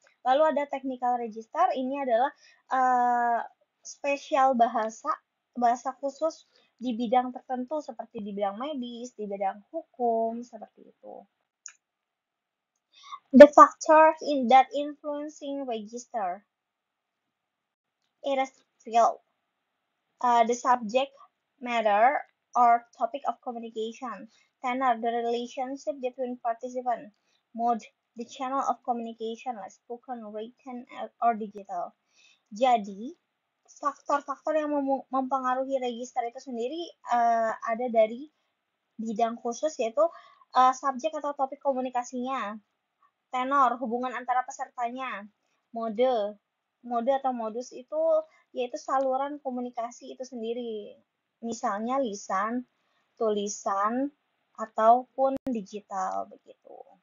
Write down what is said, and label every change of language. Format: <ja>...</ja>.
<id>Lalu ada technical register, ini adalah spesial bahasa khusus di bidang tertentu seperti di bidang medis, di bidang hukum, seperti itu.</id> <en>The factors in that influencing register. It is field. The subject matter or topic of communication. Tenor, the relationship between participants. Mode, the channel of communication like spoken, written, or digital.</en> <id>Jadi, faktor-faktor yang mempengaruhi register itu sendiri ada dari bidang khusus, yaitu subjek atau topik komunikasinya, tenor, hubungan antara pesertanya, mode atau modus itu yaitu saluran komunikasi itu sendiri, misalnya lisan, tulisan, ataupun digital begitu.</id>